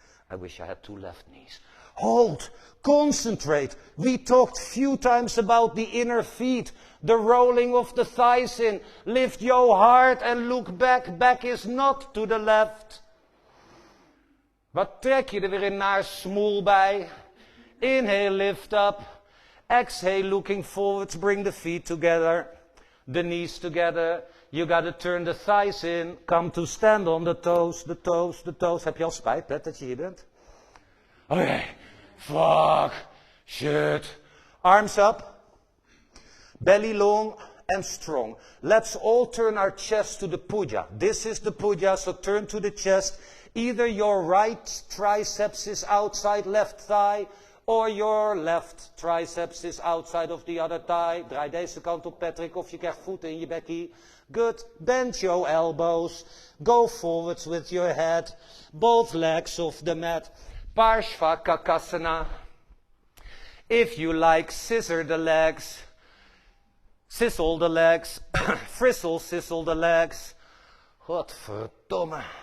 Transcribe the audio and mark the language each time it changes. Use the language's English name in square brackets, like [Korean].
[English] I wish I had 2 left knees. Hold, concentrate. We talked few times about the inner feet, the rolling of the thighs in. Lift your heart and look back. Back is not to the left. [Dutch] Wat trek je er weer in naar smoel bij? [English] Inhale, lift up. Exhale, looking forwards, bring the feet together. The knees together. You gotta turn the thighs in. Come to stand on the toes, the toes, the toes. [Dutch] Heb je al spijt, Pet, dat je hier bent? [English] Oké. Fuck. Shit. Arms up. Belly long and strong. Let's all turn our chest to the puja. This is the puja, so turn to the chest. Either your right triceps is outside left thigh, or your left triceps is outside of the other thigh. [Dutch] Draai deze kant op, Patrick, of je krijgt voeten in je bekkie. [English] Good. Bend your elbows. Go forwards with your head. Both legs off the mat. Parshvakakasana. If you like, scissor the legs. Sizzle the legs. Frizzle, sizzle the legs. Godverdomme.